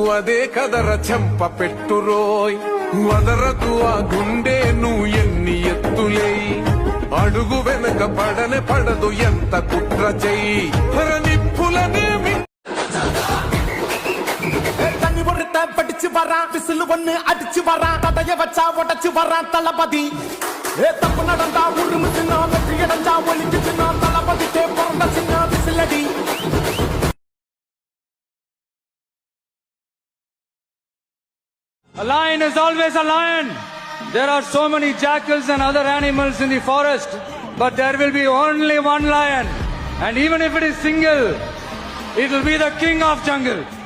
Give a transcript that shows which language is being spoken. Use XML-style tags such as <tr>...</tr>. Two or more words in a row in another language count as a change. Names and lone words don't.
<te>అదే కదర చెంప పెట్టురోయ్, వదరకు ఆ గుండె నువ్వు ఎన్ని ఎత్తులై, అడుగు వెనక పడనే పడదు ఎంత కుట్ర చెయ్యి, నిప్పులనేమి</te> <ta>படிச்சு வரா விசில் ஒண்ணு அடிச்சு வரா, தடைய வச்சா உடச்சு வரா தளபதி, தப்பு நடந்தா உருமு சின்ன வெற்றி அடைஞ்சா ஒளிக்கு சின்ன தளபதிக்கே பிறந்த சின்ன விசிலடி.</ta> <en>A lion is always a lion. There are so many jackals and other animals in the forest, but there will be only one lion, and even if it is single, it will be the king of jungle.</en>